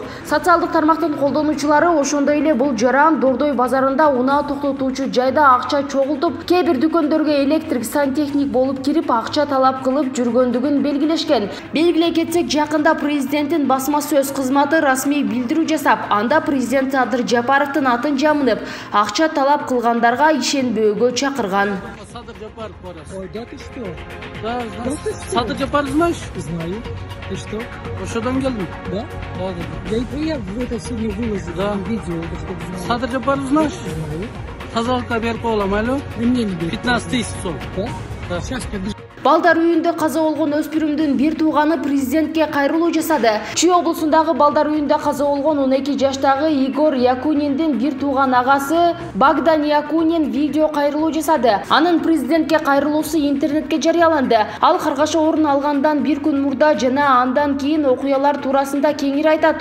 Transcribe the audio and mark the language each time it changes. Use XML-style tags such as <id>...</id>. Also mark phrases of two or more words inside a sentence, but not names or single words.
<ky>Социалдык тармактын колдонуучулары ошондой эле бул жаран Дордой базарында унаа токтотуучу жайда акча чогултуп, кээ бир дүкөндөргө электрик сантехник болуп кирип акча талап кылып жүргөндүгүн белгилешкен. Белгилей кетсек, жакында президенттин басма сөз кызматы расмий билдирүү жасап, анда президент Садыр Жапаровдун атын жамынып, акча талап кылгандарга ишенбөөгө чакырган. Садыр Жапаров барас.</ky> <ru>Ой, да ты что? Да, Садыр Жапаров знаешь? Знаю. Ты что?</ru> <ky>Ошодон келдим.</ky> <ru>Да? Да. Я в это сегодня выложил видео, чтобы знали. Садыр Жапаров знаешь? Знаю.</ru> <ky>Тазалыкка берип коелам, алло.</ky> <ru>Мне не берет. 15 000 сом. Да? Сейчас подожди.</ru> <ky>Балдар үйүндө каза болгон өспүрүмдүн бир тууганы президентке кайрылуу жасады. Чүй облусундагы Балдар үйүндө каза болгон 12 жаштагы Игорь Якуниндин бир тууган агасы Богдан Якунин видео кайрылуу жасады. Анын президентке кайрылуусу интернетке жарыяланды. Ал каргаша орун алгандан бир күн мурда жана андан кийин окуялар туурасында кеңири айтат.</ky>